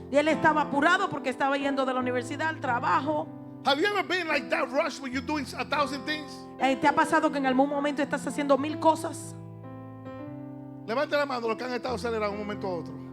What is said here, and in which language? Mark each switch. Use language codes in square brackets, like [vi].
[es] Y él estaba apurado porque estaba yendo de la universidad al trabajo. [en] Have you ever been like that rush when you're doing 1,000 things? [es] ¿Te ha pasado que en algún momento estás haciendo 1000 cosas? Levante la mano los que han estado acelerados un momento a otro.